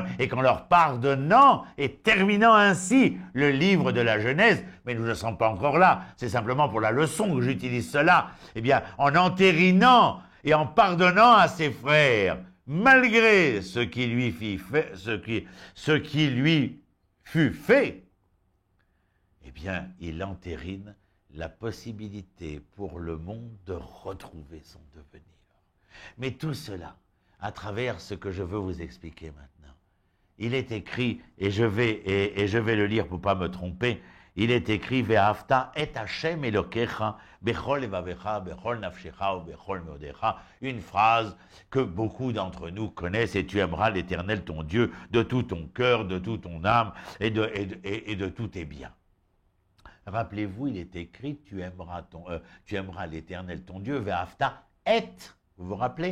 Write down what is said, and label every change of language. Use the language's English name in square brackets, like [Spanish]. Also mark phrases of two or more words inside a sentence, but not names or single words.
[French] et qu'en leur pardonnant et terminant ainsi le livre de la Genèse, mais nous ne sommes pas encore là, c'est simplement pour la leçon que j'utilise cela, eh bien, en entérinant et en pardonnant à ses frères, malgré ce qui lui fut fait, eh bien, il entérine la possibilité pour le monde de retrouver son devenir. Mais tout cela, à travers ce que je veux vous expliquer maintenant, il est écrit, et je vais le lire pour ne pas me tromper, il est écrit « [Hebrew] ואהבת את השם אלוקיך בכל לבבך בכל נפשך ובכל מאודך [French] » une phrase que beaucoup d'entre nous connaissent, et tu aimeras l'Éternel ton Dieu de tout ton cœur, de toute ton âme et de tous tes biens. Rappelez-vous, il est écrit, tu aimeras l'Éternel ton Dieu, [Hebrew] ואהבת את, [French] vous vous rappelez?